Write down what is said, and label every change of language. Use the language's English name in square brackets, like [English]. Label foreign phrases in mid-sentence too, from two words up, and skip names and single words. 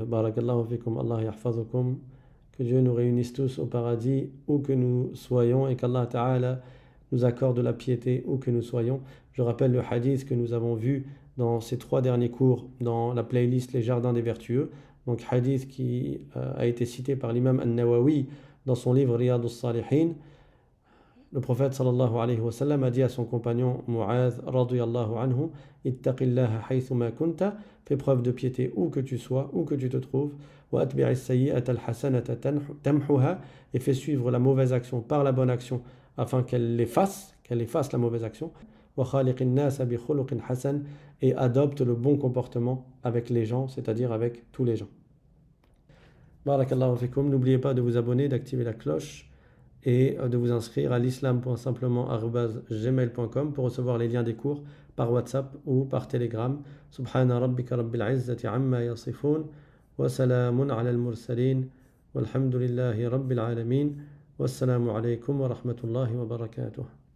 [Arabic] بارك الله فيكم، الله يحفظكم. [French] Que Dieu nous réunisse tous au paradis où que nous soyons et qu'Allah Ta'ala nous accorde la piété où que nous soyons. Je rappelle le hadith que nous avons vu dans ces 3 derniers cours dans la playlist Les Jardins des Vertueux. Donc hadith qui a été cité par l'imam An-Nawawi dans son livre Riyadus Salihin. Le prophète [Arabic] صلى الله عليه وسلم [French] a dit à son compagnon Mu'adh [Arabic] رضي الله عنه, اتق الله حيثما كنت, [French] fais preuve de piété où que tu sois, où que tu te trouves, [Arabic] وأتبع السيئة الحسنة تمحها, [French] et fais suivre la mauvaise action par la bonne action afin qu'elle efface la mauvaise action, [Arabic] وخالق الناس بخلق حسن, [French] et adopte le bon comportement avec les gens, c'est-à-dire avec tous les gens. [Arabic] بارك الله فيكم, [French] n'oubliez pas de vous abonner, d'activer la cloche et de vous inscrire à l'islam.simplement@gmail.com pour recevoir les liens des cours par WhatsApp ou par Telegram. [Arabic] سبحان ربك رب العزة عما يصفون وسلام على المرسلين والحمد لله رب العالمين. والسلام عليكم ورحمة الله وبركاته.